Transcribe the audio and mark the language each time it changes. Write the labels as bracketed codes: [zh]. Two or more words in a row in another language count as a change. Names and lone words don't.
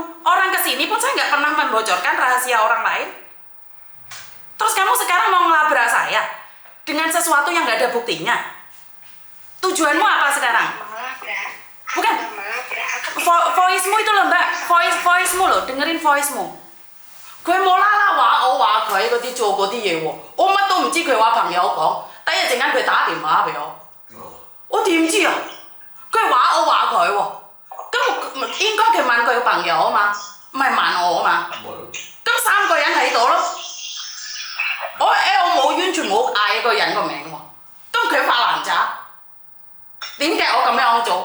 [id] Orang kesini pun saya nggak pernah membocorkan rahasia orang lain. Terus kamu sekarang mau ngelabrak saya dengan sesuatu yang nggak ada buktinya. Tujuanmu apa sekarang? melabrak. Bukan. Aku melabrak. Aku Voice-mu itu loh, Mbak. Voice-mu loh, dengerin voice-mu. [yue] Gue 冇啦啦話我話佢嗰啲做嗰啲嘢喎，我乜都唔知佢話朋友講，第一陣間佢打電話俾我點知啊？佢話我話佢喎，咁應該佢問佢朋友啊嘛，唔係問我啊嘛，咁三個人喺度咯，我冇完全冇嗌一個人個名喎，咁佢發爛渣，點解我咁樣做？